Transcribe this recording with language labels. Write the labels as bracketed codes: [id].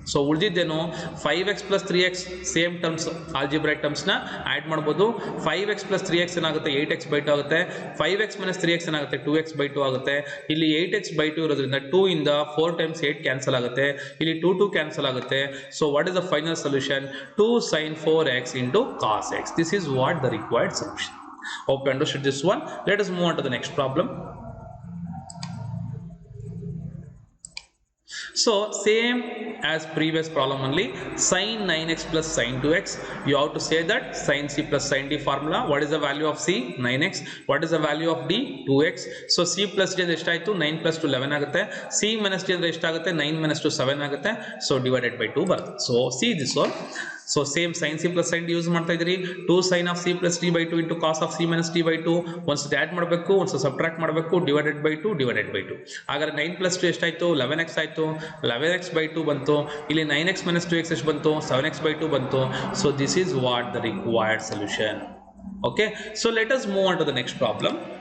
[kn] So ಉಳಿದಿದ್ದೇನು 5x plus 3x, same terms algebraic ಟರ್ಮ್ಸ್ನ add ಮಾಡ್ಬೋದು. 5x plus 3x ಏನಾಗುತ್ತೆ 8x by 2 ಆಗುತ್ತೆ. 5x minus 3x ಏನಾಗುತ್ತೆ 2x by 2 ಆಗುತ್ತೆ. ಇಲ್ಲಿ 8x ಬೈ 2 ಇರೋದ್ರಿಂದ 2 ಇಂದ 4 ಟೈಮ್ಸ್ 8 ಕ್ಯಾನ್ಸಲ್ ಆಗುತ್ತೆ, ಇಲ್ಲಿ 2 ಕ್ಯಾನ್ಸಲ್ ಆಗುತ್ತೆ. [en] So what is the final solution, 2 sin 4x into cos x. This is what the required solution. Hope you understood this one. Let us move on to the next problem. So same as previous problem only, sin 9x plus sin 2x. You have to say that sin c plus sin d formula. What is the value of c? 9x. What is the value of d? 2x. So c plus d [kn] ಅಂದ್ರೆ ಎಷ್ಟಾಯ್ತು, [en] 9 plus 2 11 [kn] ಆಗುತ್ತೆ. [en] c minus d [kn] ಅಂದ್ರೆ ಎಷ್ಟಾಗುತ್ತೆ, [en] 9 minus 2 7 ಆಗುತ್ತೆ. So divided by 2 [kn] ಬರುತ್ತೆ. [en] So see this one. So same sin c plus sin d [kn] use ಮಾಡ್ತಾ ಇದ್ದೀರಿ. [en] 2 sin of c plus d by 2 into cos of c minus d by 2. [kn] ಒಂದ್ಸತಿ add ಮಾಡಬೇಕು, ಒಂದ್ಸತಿ subtract ಮಾಡಬೇಕು, divided by 2 divided by 2. ಹಾಗಾದ್ರೆ 9 plus 2 ಎಷ್ಟಾಯ್ತು, 11x ಆಯಿತು. [en] 11x by 2 [kn] ಬಂತು. ಇಲ್ಲಿ [en] 9x minus 2x [kn] ಎಷ್ಟು ಬಂತು, [en] 7x by 2 ಬಂತು. So this is what the required solution. Okay, so let us move on to the next problem.